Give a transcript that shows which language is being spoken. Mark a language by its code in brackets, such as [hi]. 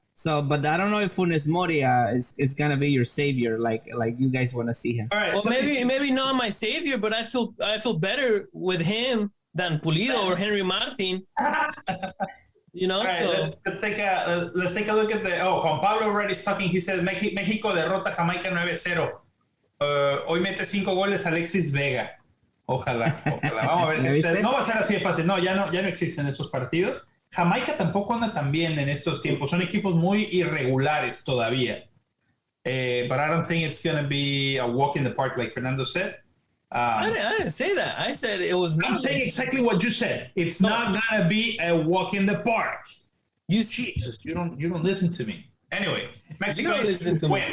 [en] So, but I don't know if Funes Mori is gonna be your savior, like you guys want to see him. All right, well, maybe not my savior, but I feel better with him than Pulido or Henry Martin. All right, so let's take a look at the. Oh, Juan Pablo already is talking. He says [es] México derrota Jamaica 9-0. Hoy mete 5 goles Alexis Vega. Ojalá. Vamos a ver. No va a ser así de fácil. No, ya no existen esos partidos. Jamaica tampoco anda tan bien en estos tiempos. Son equipos muy irregulares todavía. [en] But I don't think it's going to be a walk in the park like Fernando said. I didn't say that. I said it was. I'm saying exactly what you said. It's not going to be a walk in the park. Jesus, you don't listen to me. Anyway, Mexico is to win.